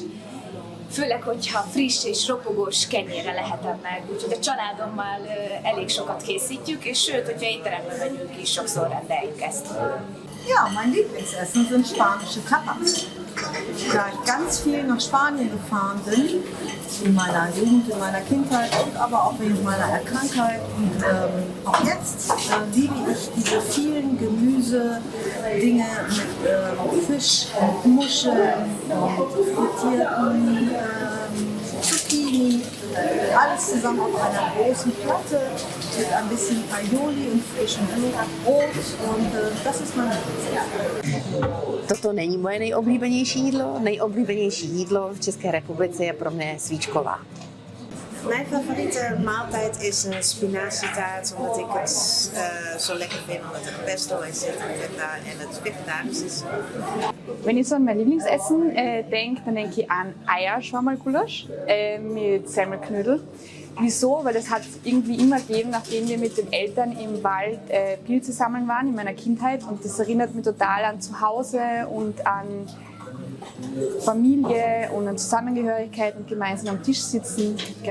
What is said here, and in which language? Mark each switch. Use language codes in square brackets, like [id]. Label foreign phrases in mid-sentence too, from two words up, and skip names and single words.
[hu] Főleg, hogyha friss és ropogós kenyérre lehetem meg. Úgyhogy a családommal elég sokat készítjük, és sőt, hogyha étterembe megyünk is, sokszor rendeljük ezt. [de] Ja, mein Lieblingsessen sind spanische Tapas. Da ich ganz viel nach Spanien gefahren bin, in meiner Jugend, in meiner Kindheit und aber auch wegen meiner Erkrankheit. Und auch jetzt liebe ich diese vielen Gemüse-Dinge mit Fisch, Muscheln, frittierten Zucchini, alles zusammen auf einer großen Platte mit ein bisschen Aioli und frischem Brot und das ist mein Rezept. [cs] Toto není moje nejoblíbenější jídlo. Nejoblíbenější jídlo v České republice je pro mě svíčková. [nl] Mijn favoriete maaltijd is een spinazietaart, omdat ik het zo lekker vind, omdat er pesto in zit en het vegetarisch is. [de] Wenn ich so an mein Lieblingsessen denke, dann denke ich an Eierschwammerlgulasch mit Semmelknödel. Wieso? Weil das hat es irgendwie immer gegeben, nachdem wir mit den Eltern im Wald Pilze sammeln waren in meiner Kindheit. Und das erinnert mich total an Zuhause und an Familie und an Zusammengehörigkeit und gemeinsam am Tisch sitzen.